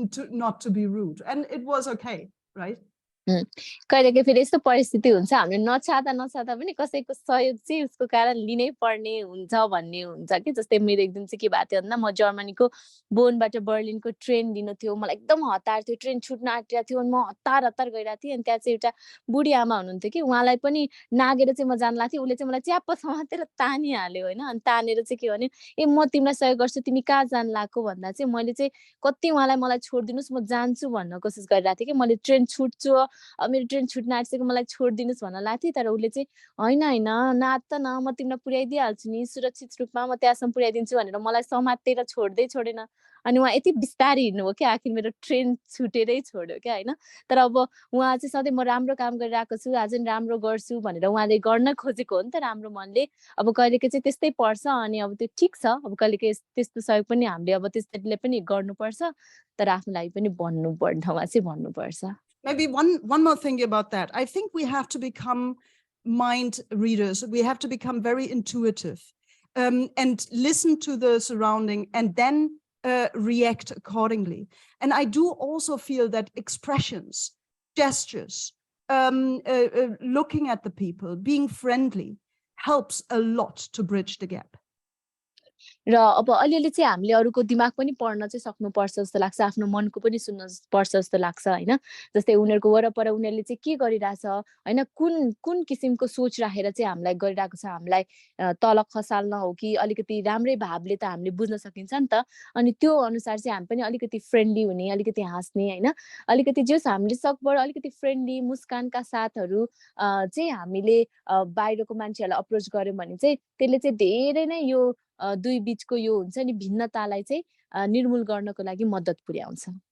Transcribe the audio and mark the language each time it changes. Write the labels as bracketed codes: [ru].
[en] not to be rude, and it was okay, right? [ne] कहिलेकाहीँ फेरि यस्तो परिस्थिति हुन्छ हामीले नचाहँदा पनि कसैको सहयोग चाहिँ उसको कारण लिनै पर्ने हुन्छ भन्ने हुन्छ कि जस्तै मेरो एक दिन चाहिँ के भएको थियो भन्दा म जर्मनीको बोनबाट बर्लिनको ट्रेन लिनु थियो मलाई एकदम हतार थियो ट्रेन छुट्न आँटिरहेको थियो अनि म हतार गइरहेको थिएँ अनि त्यहाँ चाहिँ एउटा बुढी आमा हुनुहुन्थ्यो कि उहाँलाई पनि नागेर चाहिँ म जान लाग्थेँ उसले चाहिँ मलाई च्याप्प समातेर तानिहाल्यो होइन अनि तानेर चाहिँ के भने ए म तिमीलाई सहयोग गर्छु तिमी कहाँ जान लाग्यो भन्दा चाहिँ मैले चाहिँ कति उहाँलाई मलाई छोडिदिनुहोस् म जान्छु भन्न कोसिस गरिरहेको थिएँ कि मैले ट्रेन छुट्छु मेरो ट्रेन छुट्न आँटिसक्यो मलाई छोडिदिनुहोस् भन्न लाग्थेँ तर उसले चाहिँ होइन नात न म तिमीलाई पुर्याइदिइहाल्छु नि सुरक्षित रूपमा म त्यहाँसम्म पुर्याइदिन्छु भनेर मलाई समातेर छोडेन अनि उहाँ यति बिस्तारै हिँड्नुभयो कि आखिर मेरो ट्रेन छुटेरै छोड्यो क्या होइन तर अब उहाँ चाहिँ सधैँ म राम्रो काम गरिरहेको छु आज नि राम्रो गर्छु भनेर उहाँले गर्न खोजेको हो नि त राम्रो मनले अब कहिलेकाहीँ चाहिँ त्यस्तै पर्छ अनि अब त्यो ठिक छ अब कहिलेकाहीँ त्यस्तो सहयोग पनि हामीले अब त्यसैले पनि गर्नुपर्छ तर आफ्नो लागि पनि भन्नुपर्ने ठाउँमा चाहिँ भन्नुपर्छ [en] Maybe one more thing about that. I think we have to become mind readers. We have to become very intuitive and listen to the surrounding and then react accordingly. And I do also feel that expressions, gestures, looking at the people, being friendly helps a lot to bridge the gap. [ne] र अब अलिअलि चाहिँ हामीले अरूको दिमाग पनि पढ्न चाहिँ सक्नुपर्छ जस्तो लाग्छ आफ्नो मनको पनि सुन्न पर्छ जस्तो लाग्छ होइन जस्तै उनीहरूको वरपर उनीहरूले चाहिँ के गरिरहेछ होइन कुन किसिमको सोच राखेर चाहिँ हामीलाई गरिरहेको छ हामीलाई तल खसाल्न हो कि अलिकति राम्रै भावले त हामीले बुझ्न सकिन्छ नि त अनि त्यो अनुसार चाहिँ हामी पनि अलिकति फ्रेन्डली हुने अलिकति हाँस्ने होइन अलिकति जस हामीले सकभर अलिकति फ्रेन्डली मुस्कानका साथहरू चाहिँ हामीले बाहिरको मान्छेहरूलाई अप्रोच गर्यौँ भने चाहिँ त्यसले चाहिँ धेरै नै यो दुई बीचको यो हुन्छ नि भिन्नतालाई चाहिँ निर्मूल गर्नको लागि मद्दत पुर्याउँछ